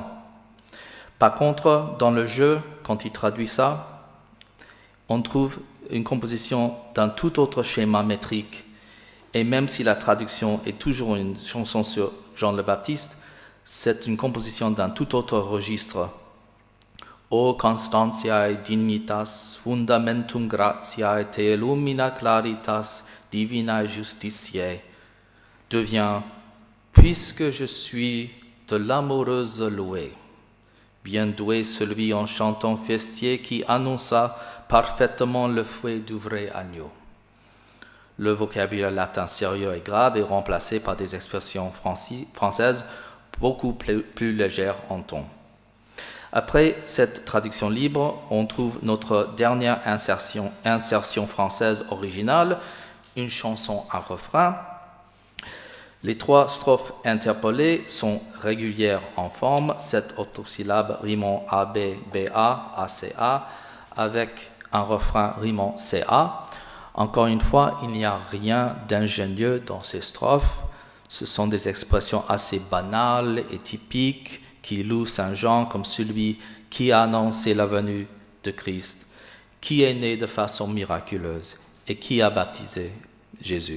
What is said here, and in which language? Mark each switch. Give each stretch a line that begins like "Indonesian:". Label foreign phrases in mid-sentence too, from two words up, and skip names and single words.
French: Par contre, dans le jeu, quand il traduit ça, on trouve une composition d'un tout autre schéma métrique. Et même si la traduction est toujours une chanson sur Jean le Baptiste, c'est une composition d'un tout autre registre.
Latin: O Constantiae dignitas, fundamentum gratiae te illumina claritas, divinae justitiae,
French: devient « Puisque je suis de l'amoureuse louée, bien doué celui en chantant festier qui annonça parfaitement le fouet du vrai agneau. » Le vocabulaire latin sérieux et grave est remplacé par des expressions françaises beaucoup plus légères en ton. Après cette traduction libre, on trouve notre dernière insertion française originale, une chanson à refrain. Les 3 strophes interpolées sont régulières en forme, 7 octosyllabes rimant AB, BA, ACA, avec un refrain rimant CA. Encore une fois, il n'y a rien d'ingénieux dans ces strophes. Ce sont des expressions assez banales et typiques qui louent Saint Jean comme celui qui a annoncé la venue de Christ, qui est né de façon miraculeuse et qui a baptisé Jésus.